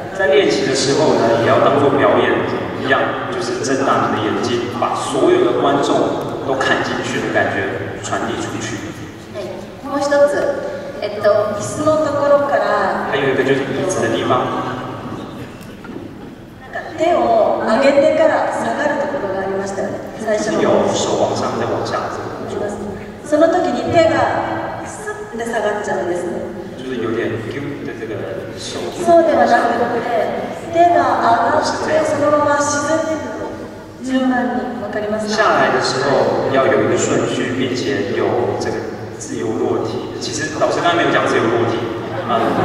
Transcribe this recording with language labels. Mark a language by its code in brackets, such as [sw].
[zh] 在练习的时候呢，也要当做表演一样，就是睁大你的眼睛，把所有的观众都看进去的感觉传递出去。 [ja] もう一つ、椅子のところから。 [zh] 还有一个就是椅子的地方。 [ja] 手を上げてから下がるところがありましたよね。最初の。 [zh] 有手往上再往下这个动作。 [ja] その時に手がスッて下がっちゃうんですね。 [zh] 就是有点ギュッて这个手。 [ja] そうではなくて、手が上がってそのまま自然に順番にわかりますか？ [zh] 下来的时候要有一个顺序，并且有这个自由落体。其实老师刚才没有讲自由落体啊。